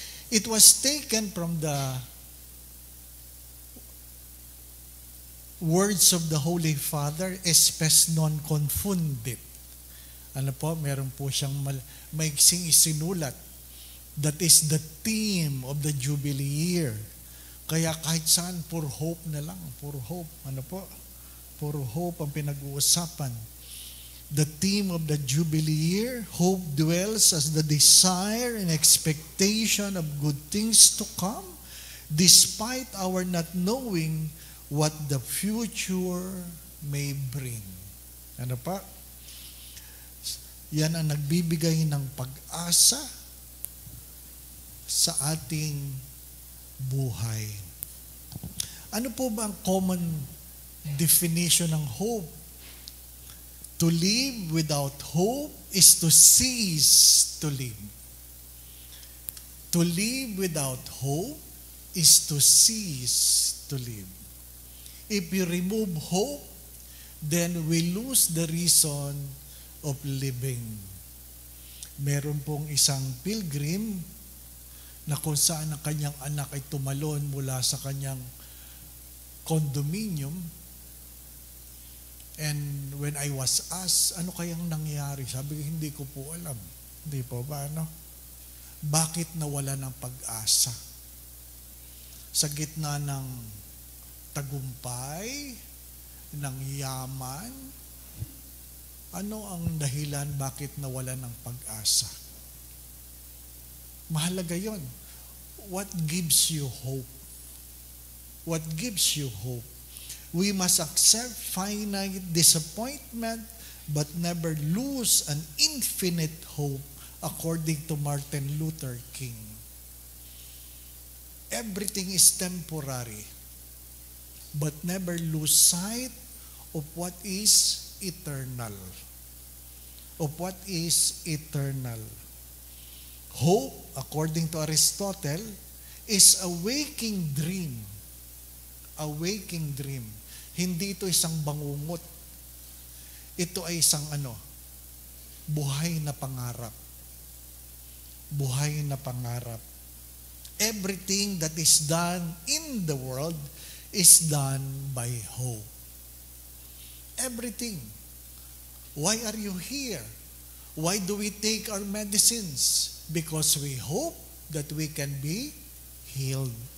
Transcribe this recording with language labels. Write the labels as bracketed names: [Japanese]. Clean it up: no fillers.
[English] It was taken from the words of the Holy Father, [Latin] espes non confundit. [Filipino] Ano po, meron po siyang maiksing isinulat. [English] That is the theme of the Jubilee year. [Filipino] Kaya kahit saan, puro hope na lang. Puro hope. Ano po? Puro hope ang pinag-uusapan. [English] The theme of the Jubilee year, hope dwells as the desire and expectation of good things to come, despite our not knowing what the future may bring. [Filipino] Ano pa? Yan ang nagbibigay ng pag-asa sa ating buhay. Ano po ba ang common definition ng hope? [English] To live without hope is to cease to live. To live without hope is to cease to live. If you remove hope, then we lose the reason of living. [Filipino] Meron pong isang pilgrim na kung saan ang kanyang anak ay tumalon mula sa kanyang condominium. [English] And when I was asked, [Filipino] ano kayang nangyari? Sabi ko, hindi ko po alam. Hindi po ba, ano? Bakit nawala ng pag-asa? Sa gitna ng tagumpay, ng yaman, ano ang dahilan bakit nawala ng pag-asa? Mahalaga yon. [English] What gives you hope? What gives you hope? We must accept finite disappointment but never lose an infinite hope, according to Martin Luther King. Everything is temporary, but never lose sight of what is eternal. Of what is eternal. Hope, according to Aristotle, is a waking dream. A waking dream. [Filipino] Hindi ito isang bangungot. Ito ay isang buhay na pangarap. Buhay na pangarap. [English] Everything that is done in the world is done by hope. Everything. Why are you here? Why do we take our medicines? Because we hope that we can be healed.